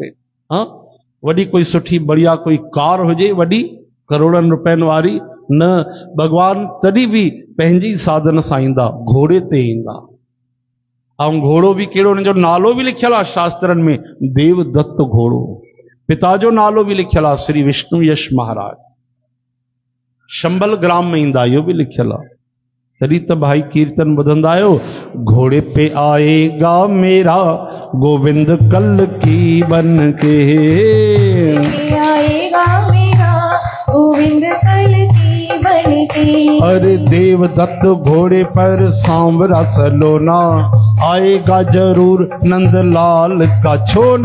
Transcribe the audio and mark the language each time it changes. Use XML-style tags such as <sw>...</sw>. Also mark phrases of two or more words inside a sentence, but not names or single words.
<sd>वॾी कोई सुठी बढ़िया कोई कार हुजे, वॾी करोड़नि रुपयनि वारी, न, भगवान तॾहिं बि पंहिंजी साधन सां ईंदा, घोड़े ते ईंदा। ऐं घोड़ो बि कहिड़ो, हुनजो नालो बि लिखियल आहे शास्त्रनि में, देवदत्त घोड़ो। पिता जो नालो बि लिखियल आहे, श्री विष्णु यश महाराज। शंबल ग्राम में ईंदा, इहो बि लिखियल आहे। तॾहिं त भाई कीर्तन ॿुधंदा आहियो,</sd> <hi>घोड़े पे आएगा मेरा गोविंद कल की बन के, आएगा मेरा गोविंद कल की बन के। अरे देवदत्त घोड़े पर सांवरा सलोना, आएगा जरूर नंदलाल का छोना।</hi>